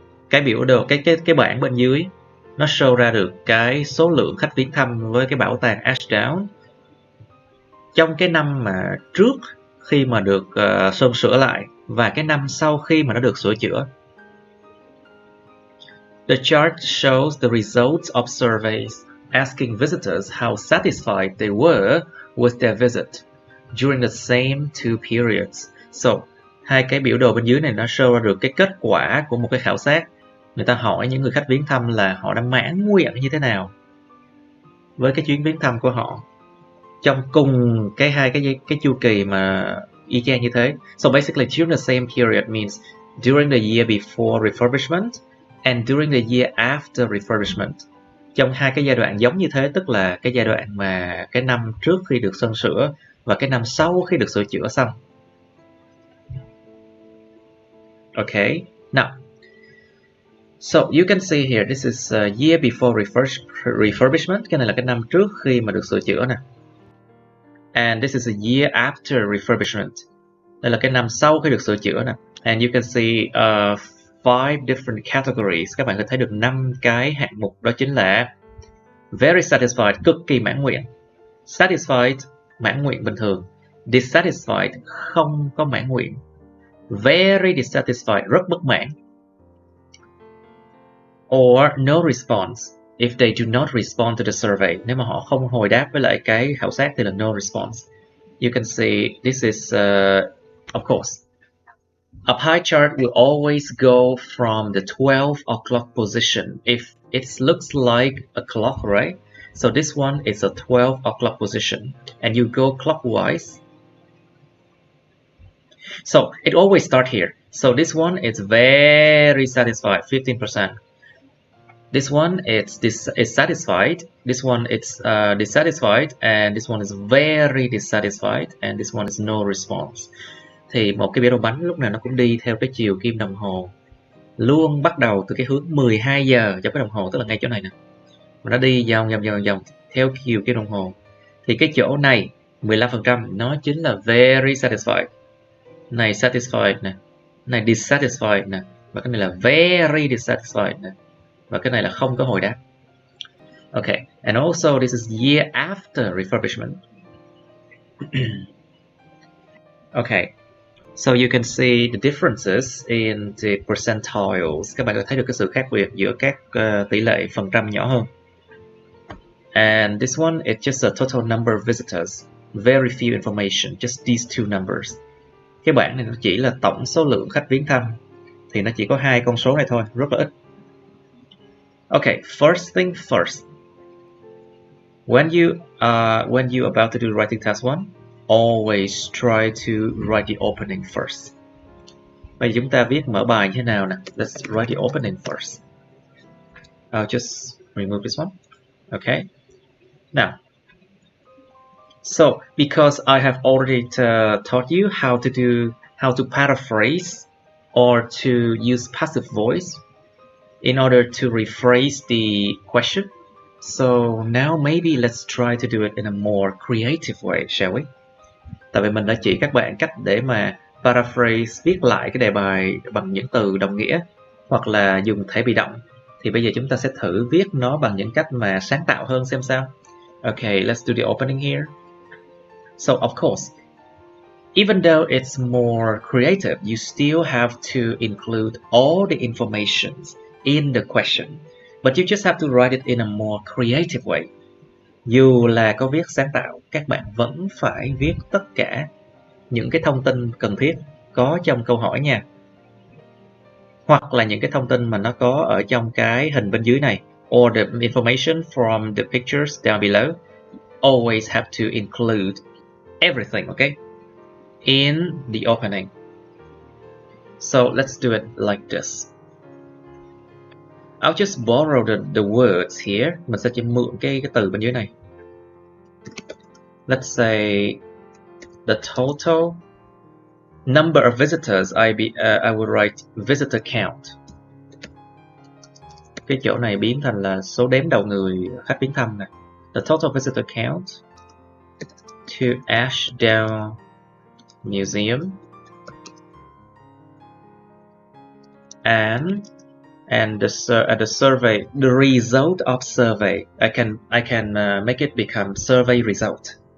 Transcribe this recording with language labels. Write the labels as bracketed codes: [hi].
[vi] Cái biểu đồ, cái bảng bên dưới nó show ra được cái số lượng khách viếng thăm với cái bảo tàng Ashdown trong cái năm mà trước khi mà được sơn sửa lại và cái năm sau khi mà nó được sửa chữa. [en] The chart shows the results of surveys asking visitors how satisfied they were with their visit during the same two periods. [vi] So, hai cái biểu đồ bên dưới này nó show ra được cái kết quả của một cái khảo sát. Người ta hỏi những người khách viếng thăm là họ đã mãn nguyện như thế nào với cái chuyến viếng thăm của họ trong cùng hai cái chu kỳ mà y chang như thế. [en] So basically during the same period means during the year before refurbishment and during the year after refurbishment. [vi] Trong hai cái giai đoạn giống như thế, tức là cái giai đoạn mà cái năm trước khi được sơn sửa và cái năm sau khi được sửa chữa xong. [en] Okay, now so you can see here this is a year before refurbishment. [vi] Cái này là cái năm trước khi mà được sửa chữa nè. [en] And this is a year after refurbishment. [vi] Đây là cái năm sau khi được sửa chữa nè. [en] And you can see 5 different categories. [vi] Các bạn có thấy được 5 cái hạng mục, đó chính là [en] very satisfied, [vi] cực kỳ mãn nguyện, satisfied, mãn nguyện bình thường, dissatisfied, không có mãn nguyện, [en] very dissatisfied, [vi] rất bất mãn, or [en] no response [vi] if they do not respond to the survey. Nếu mà họ không hồi đáp với lại cái khảo sát thì là [en] no response. You can see this is of course a pie chart will always go from the 12 o'clock position if it looks like a clock, right? So this one is a 12 o'clock position and you go clockwise. So it always start here. So this one is very satisfied, 15%. This one is satisfied, this one is dissatisfied, and this one is very dissatisfied, and this one is no response. [vi] Thì một cái biểu đồ bánh lúc nào nó cũng đi theo cái chiều kim đồng hồ, luôn bắt đầu từ cái hướng 12 giờ cho cái đồng hồ, tức là ngay chỗ này nè. Nó đi vòng theo chiều kim đồng hồ. Thì cái chỗ này 15% nó chính là [en] very satisfied. [vi] Này satisfied nè, này dissatisfied nè, và cái này là [en] very dissatisfied [vi] nè. Và cái này là không có hồi đáp. [en] Okay, and also this is year after refurbishment. Okay, so you can see the differences in the percentiles. [vi] Các bạn có thấy được cái sự khác biệt giữa các tỷ lệ phần trăm nhỏ hơn. [en] And this one is just a total number of visitors. Very few information, just these two numbers. [vi] Cái bảng này nó chỉ là tổng số lượng khách viếng thăm. Thì nó chỉ có hai con số này thôi, rất là ít. [en] Okay, first thing first. When you about to do writing task 1, always try to write the opening first. [vi] Bây giờ chúng ta viết mở bài như thế nào nè? [en] Let's write the opening first. I'll just remove this one. Okay. Now, so because I have already taught you how to paraphrase or to use passive voice in order to rephrase the question. So now maybe let's try to do it in a more creative way, shall we? [vi] Tại vì mình đã chỉ các bạn cách để mà paraphrase, viết lại cái đề bài bằng những từ đồng nghĩa hoặc là dùng thể bị động. Thì bây giờ chúng ta sẽ thử viết nó bằng những cách mà sáng tạo hơn xem sao. [en] Okay, let's do the opening here. So of course, even though it's more creative, you still have to include all the information in the question, but you just have to write it in a more creative way. [vi] Dù là có viết sáng tạo, các bạn vẫn phải viết tất cả những cái thông tin cần thiết có trong câu hỏi nha. Hoặc là những cái thông tin mà nó có ở trong cái hình bên dưới này, [en] or the information from the pictures down below. Always have to include everything, okay, in the opening. So let's do it like this. I'll just borrow the words here. [vi] Mình sẽ chỉ mượn cái từ bên dưới này. [en] Let's say the total number of visitors. I would write visitor count. [vi] Cái chỗ này biến thành là số đếm đầu người khách viếng thăm này. [en] The total visitor count to Ashdown Museum and the survey, the result of survey. I can make it become survey result.